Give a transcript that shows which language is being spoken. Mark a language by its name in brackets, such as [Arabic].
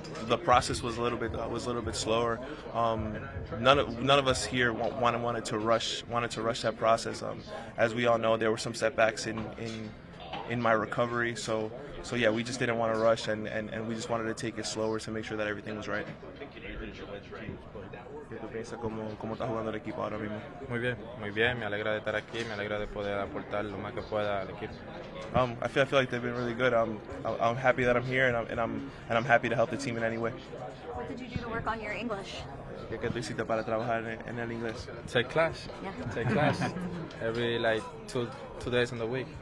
[English] The process was a little bit slower. None of us here wanted to rush that process. As we all know, there were some setbacks in my recovery. So yeah, we just didn't want to rush, and we just wanted to take it slower to make sure that everything was right. [Spanish] ¿Qué tú piensas cómo está jugando el equipo ahora mismo? Muy bien, me alegra de estar aquí, me alegra de poder aportar lo más que pueda al equipo. [English] I feel like they've been really good. I'm happy that I'm here, and I'm happy to help the team in any way. What did you do to work on your English? [Spanish] ¿Qué tú hiciste para trabajar en el inglés? [English] Take class. Yeah. Take class. Every like two days in the week.